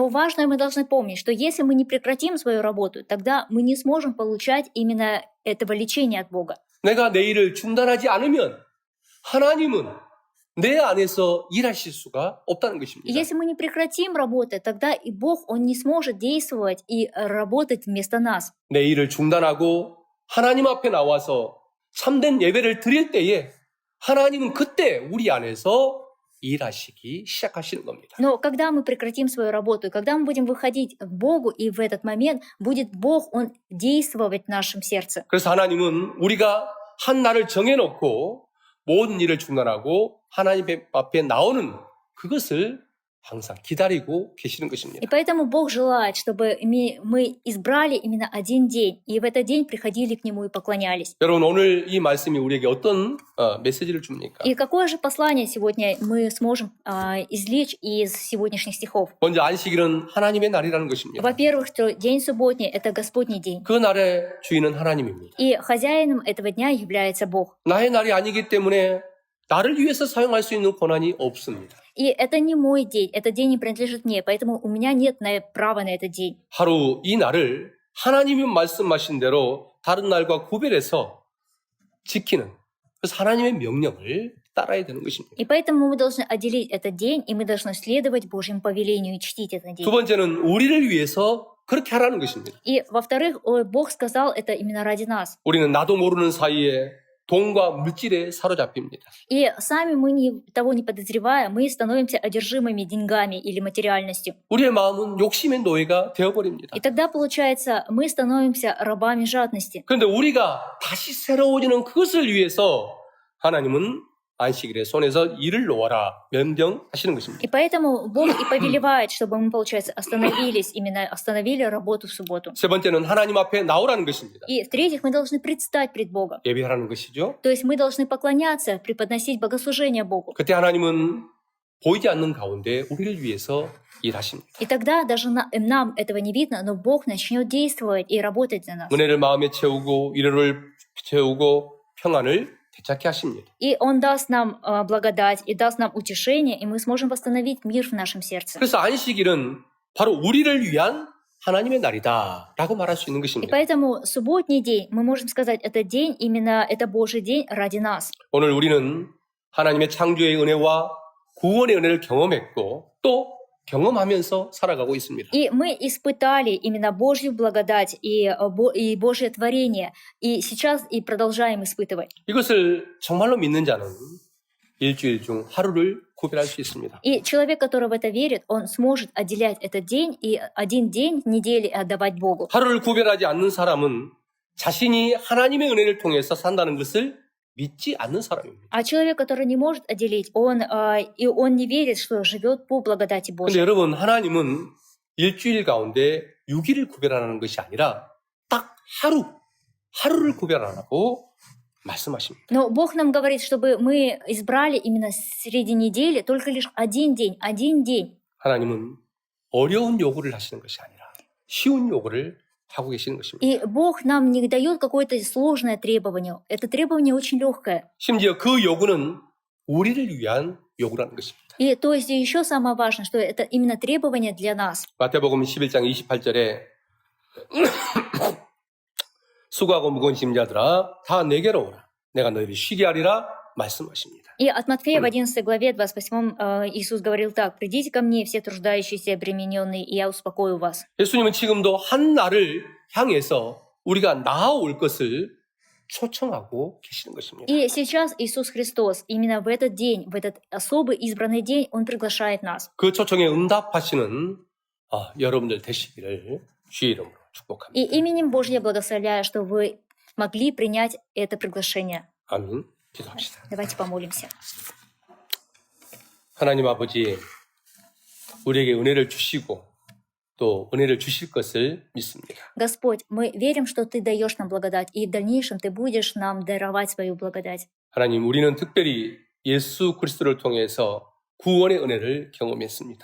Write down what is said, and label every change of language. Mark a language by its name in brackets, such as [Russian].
[Russian] Но важное мы должны помнить, что если мы не прекратим свою работу, тогда мы не сможем получать именно этого лечения от Бога. [Korean] 내가 내 일을 중단하지 않으면 하나님은 내 안에서 일하실 수가 없다는 [Russian] И [Korean] 것입니다. [Russian] если мы не прекратим работать, тогда и Бог, Он не сможет действовать и работать вместо нас. [Korean] 내 일을 중단하고 하나님 앞에 나와서 참된 예배를 드릴 때에 하나님은 그때 우리 안에서 일하시기 시작하시는 겁니다. [Russian] Но когда мы прекратим свою работу, и когда мы будем выходить к Богу, и в этот момент будет Бог, Он действовать в нашем сердце. [Korean] 그래서 하나님은 우리가 한 날을 정해놓고 모든 일을 중단하고 하나님 앞에 나오는 그것을 항상 기다리고 계시는 것입니다. [Russian] И поэтому Бог желает, чтобы мы избрали именно один день, и в этот день приходили к Нему и поклонялись. [Korean] 여러분 오늘 이 말씀이 우리에게 어떤 메시지를 줍니까? [Russian] И какое же послание сегодня мы сможем извлечь из сегодняшних стихов? [Korean] 먼저 안식일은 하나님의 날이라는 것입니다. [Russian] Во-первых, что день субботний – это Господний день. [Korean] 그 날의 주인은 하나님입니다. [Russian] И хозяином этого дня является Бог. [Korean] 나의 날이 아니기 때문에 나를 위해서 사용할 수 있는 권한이 없습니다. [Russian] И это не мой день, этот день не принадлежит мне, поэтому у меня нет права на этот день. [Korean] 하루 이 날을 하나님이 말씀하신 대로 다른 날과 구별해서 지키는 그래서 하나님의 명령을 따라야 되는 것입니다. [Russian] И поэтому мы должны отделить этот день, и мы должны следовать Божьему повелению и чтить этот день. [Korean] 두 번째는 우리를 위해서 그렇게 하라는 것입니다. [Russian] И во-вторых, Бог сказал это именно ради нас. [Korean] 우리는 나도 모르는 사이에 돈과 물질에 사로잡힙니다. [Russian] И сами мы того не подозревая, мы становимся одержимыми деньгами или материальностью. [Korean] 우리의 마음은 욕심의 노예가 되어버립니다. [Russian] И тогда, получается, мы становимся рабами жадности. [Korean] 그런데 우리가 다시 새로워지는 그것을 위해서 하나님은 안식일에 손에서 일을 놓아라 명령하시는 것입니다. [Russian] И поэтому Бог и повелевает, чтобы мы, получается, остановили работу в субботу. [Korean] 세 번째는 하나님 앞에 나오라는 것입니다. [Russian] И в-третьих, мы должны предстать пред Богом. [Korean] 예배하라는 것이죠. [Russian] То есть мы должны поклоняться, преподносить богослужение Богу. [Korean] 그때 하나님은 보이지 않는 가운데 우리를 위해서 일하십니다. [Russian] И тогда даже нам этого не видно, но Бог начнет действовать и работать за нас. [Korean] 은혜를 마음에 채우고 위로를 채우고 평안을 되찾게 하십니다. [Russian] И Он даст нам благодать, и даст нам утешение, и мы сможем восстановить мир в нашем сердце. [Korean] 그래서 안식일은 바로 우리를 위한 하나님의 날이다 라고 말할 수 있는 [Russian] И [Korean] 것입니다. [Russian] поэтому субботний день, мы можем сказать, это день, именно это Божий день ради нас. [Korean] 오늘 우리는 하나님의 창조의 은혜와 구원의 은혜를 경험했고 또 경험하면서 살아가고 있습니다. [Russian] И мы испытали именно Божью благодать и Божье творение, и сейчас и продолжаем испытывать. [Korean] 이것을 정말로 믿는 자는 일주일 중 하루를 구별할 수 있습니다. [Russian] И человек, который в это верит, он сможет отделять этот день и один день недели отдавать Богу. [Korean] 하루를 구별하지 않는 사람은 자신이 하나님의 은혜를 통해서 산다는 것을 믿지 않는 사람입니다. [Russian] А человек, который не может отделить, он не верит, что живет по благодати [Korean] 그런데 [Russian] Божьей. [Korean] 여러분 하나님은 일주일 가운데 6일을 구별하는 것이 아니라 딱 하루를 구별하라고 말씀하십니다. [Russian] Но Бог нам говорит, чтобы мы избрали именно среди недели только лишь один день. [Korean] 하나님은 어려운 요구를 하시는 것이 아니라 쉬운 요구를 하고 계시는 것입니다. [Russian] И Бог нам не дает какое-то сложное требование. Это требование очень легкое. [Korean] 심지어 그 요구는 우리를 위한 요구라는 것입니다. [Russian] И то есть еще самое важное, что это именно требование для нас. [Korean] 마태복음 11장 28절에 수고하고 무거운 짐자들아 다 내게로 오라. 내가 너희를 쉬게 하리라 말씀하십니다. [Russian] И от Матфея в 11 главе 28 Иисус говорил так: «Придите ко мне, все труждающиеся и обремененные, и я успокою вас». [Korean] 예수님은 지금도 한 날을 향해서 우리가 나아올 것을 초청하고 계시는 것입니다. [Russian] И сейчас Иисус Христос именно в этот день, в этот особый избранный день, Он приглашает нас. [Korean] 그 초청에 응답하시는 여러분들 되시기를 주의 이름으로 [Russian] И [Korean] 축복합니다. [Russian] именем Божьим я благословляю, что вы могли принять это приглашение. [Korean] 아멘. 기도합시다. [Russian] Давайте помолимся. [Korean] 하나님 아버지, 우리에게 은혜를 주시고 또 은혜를 주실 것을 믿습니다. [Russian] Господь, мы верим, что Ты даешь нам благодать, и в дальнейшем Ты будешь нам даровать свою благодать. [Korean] 하나님, 우리는 특별히 예수 그리스도를 통해서 구원의 은혜를 경험했습니다.